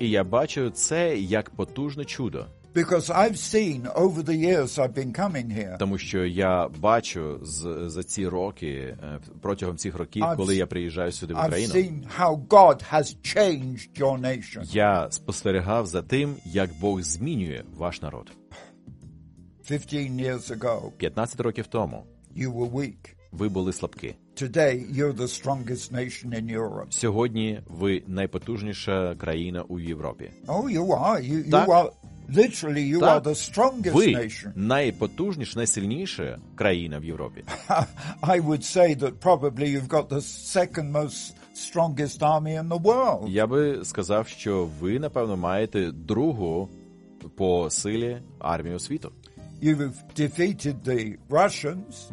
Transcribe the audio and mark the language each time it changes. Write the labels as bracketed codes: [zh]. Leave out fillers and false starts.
[uk] І я бачу це як потужне чудо. [en] Because I've seen over the years I've been coming here. [uk] Тому що я бачу за ці роки, протягом цих років, коли я приїжджаю сюди в Україну. [en] I've seen how God has changed your nation. [uk] Я спостерігав за тим, як Бог змінює ваш народ. [en] 15 years ago. [uk] 15 років тому. [en] You were weak. [uk] Ви були слабкі. [en] Today you're the strongest nation in Europe. [uk] Сьогодні ви найпотужніша країна у Європі. [en] Oh, you are. You are. Literally, you [uk] так, [en] are the strongest [uk] ви [en] nation. [uk] Найпотужніша, найсильніша країна в Європі. [en] I would say that probably you've got the second most strongest army in the world. [uk] Я би сказав, що ви, напевно, маєте другу по силі армію світу. [en] You've defeated the Russians.